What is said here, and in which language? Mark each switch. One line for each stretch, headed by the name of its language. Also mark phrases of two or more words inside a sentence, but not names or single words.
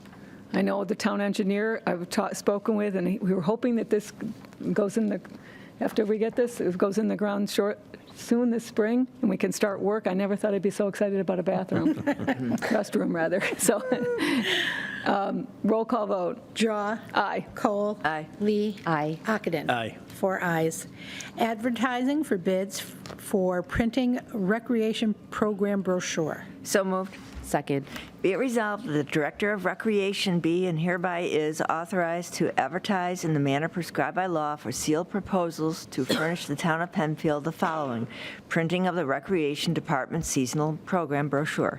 English: I know the town engineer I've spoken with, and we were hoping that this goes in the, after we get this, it goes in the ground soon this spring, and we can start work. I never thought I'd be so excited about a bathroom, restroom rather. So, roll call vote. Drawe. Aye. Kohl. Aye. Lee. Aye. Ockenden. Aye. 4 ayes. Advertising for bids for printing recreation program brochure. So moved. Second. Be it resolved that the Director of Recreation be and hereby is authorized to advertise in the manner prescribed by law for sealed proposals to furnish the town of Penfield the following: printing of the Recreation Department seasonal program brochure.